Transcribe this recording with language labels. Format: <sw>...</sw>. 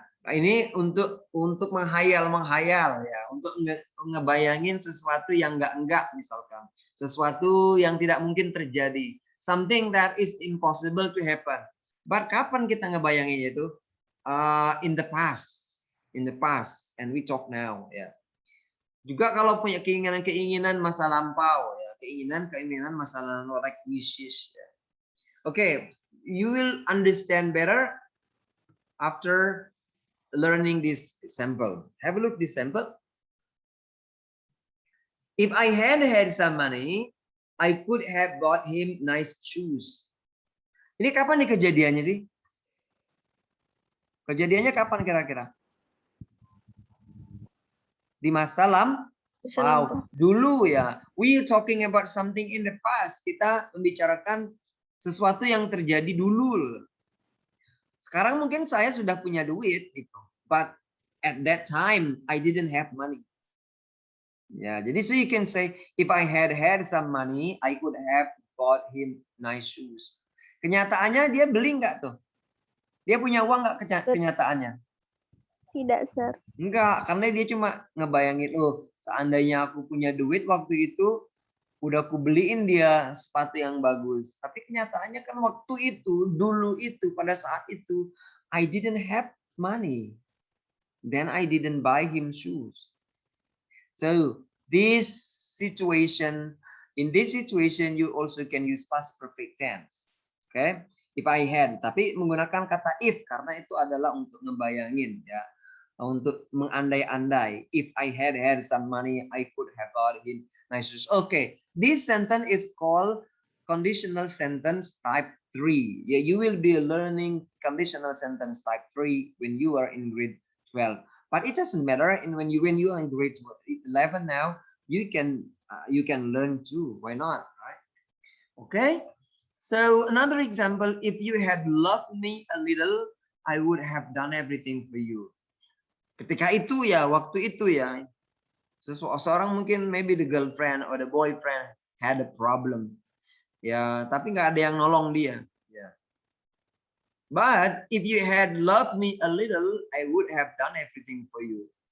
<id>Ini untuk menghayal ya, untuk ngebayangin sesuatu yang enggak misalkan, sesuatu yang tidak mungkin terjadi,</id> <en>something that is impossible to happen.</en> <id>But kapan kita ngebayanginnya itu?</id> <en>In the past, and we talk now, ya.</en> <id>Juga kalau punya keinginan masa lampau, ya, keinginan masa lalu,</id> <en>like wishes.</en> <id>Ya.</id> <en>Okay, you will understand better after learning this sample. Have a look this sample. If I had some money, I could have bought him nice shoes.</en> <id>Ini kapan nih kejadiannya sih? Kejadiannya kapan kira-kira? Di masa lampau. Dulu, ya.</id> <en>We talking about something in the past.</en> <id>Kita membicarakan sesuatu yang terjadi dulu. Sekarang mungkin saya sudah punya duit gitu.</id> <en>But at that time I didn't have money.</en> <id>Ya, jadi</id> <en>so you can say if I had some money, I could have bought him nice shoes.</en> <id>Kenyataannya dia beli nggak tuh? Dia punya uang nggak kenyataannya? Tidak, sir. Enggak, karena dia cuma ngebayangin, seandainya aku punya duit waktu itu, udah aku beliin dia sepatu yang bagus. Tapi kenyataannya kan waktu itu, dulu itu, pada saat itu,</id> <en>I didn't have money. Then I didn't buy him shoes. So this situation, in this situation, you also can use past perfect tense. Okay? If I had,</en> <id>tapi menggunakan kata if karena itu adalah untuk ngebayangin ya. Untuk mengandai-andai.</id> <en>If I had some money, I could have bought him nice shoes. Okay, this sentence is called conditional sentence type 3. Yeah, you will be learning conditional sentence type 3 when you are in grade 12. But it doesn't matter. And when you are in grade 11 now, you can learn too. Why not? Right? Okay. So another example, if you had loved me a little, I would have done everything for you.</en> <id>Ketika itu ya, waktu itu ya, seseorang mungkin</id> <en>maybe the girlfriend or the boyfriend had a problem.</en> <id>Ya, tapi nggak ada yang nolong dia. Ya.</id> <en>But if you had loved me a little, I would have done everything for you.</en>